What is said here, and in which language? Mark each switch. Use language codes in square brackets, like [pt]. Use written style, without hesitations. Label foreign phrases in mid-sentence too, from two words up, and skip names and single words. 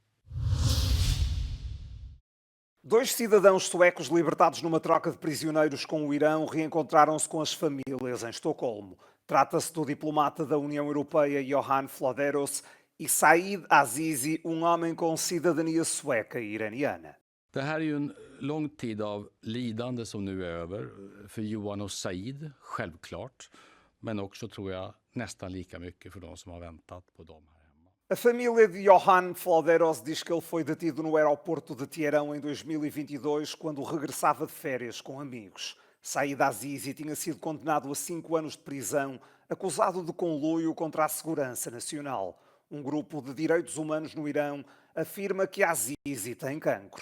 [pt] Dois cidadãos suecos libertados numa troca de prisioneiros com o Irão reencontraram-se com as famílias em Estocolmo. Trata-se do diplomata da União Europeia Johan Flöderos e Said Azizi, um homem com cidadania sueca e iraniana. [sv] Det här är ju en lång tid av lidande som nu är över för Johan och Said, självklart. Men också tror jag nästan lika mycket för de som har väntat på dem här hemma. [pt] A família de Johan Flöderos diz que ele foi detido no aeroporto de Teherão em 2022 quando regressava de férias com amigos. Said Azizi tinha sido condenado a 5 anos de prisão, acusado de conluio contra a segurança nacional. Um grupo de direitos humanos no Irão afirma que Azizi tem cancro.